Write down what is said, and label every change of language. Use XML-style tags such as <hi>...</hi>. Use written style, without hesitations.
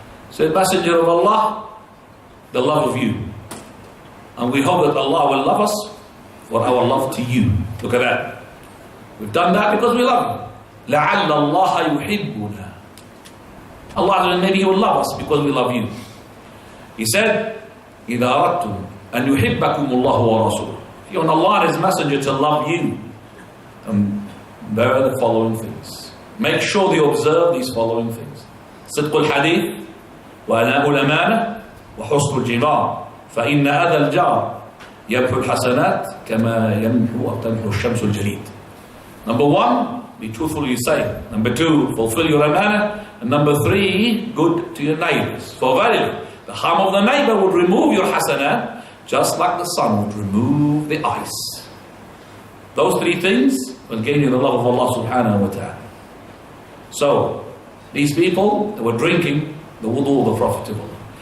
<en>He said, "Messenger of Allah, the love of you. And we hope that Allah will love us for our love to you." Look at that. We've done that because we love you.</en> <ar>لَعَلَّ اللَّهَ يُحِبُّنَا.</ar> <en>Allah, maybe He will love us because we love you. He said,</en> <ar>إِذَا أَرَدْتُمْ أَنْ يُحِبَّكُمُ اللَّهُ وَرَسُولُهُ.</ar> <en>If you want Allah and His Messenger to love you, there are the following things. Make sure you observe these following things.</en> <ar>صدق الحديث وأداء الأمانة وحسن الجوار فإن أذى الجار يمحو الحسنات كما يمحو أو تمحو الشمس الجليد.</ar> <en>Number 1, be truthful you say. Number 2, fulfill your amana. And number 3, good to your neighbors. For verily, the harm of the neighbor would remove your hasanat, just like the sun would remove the ice. Those 3 things and gaining the love of Allah subhanahu wa ta'ala. So, these people, they were drinking the wudu of the Prophet of Allah.</en>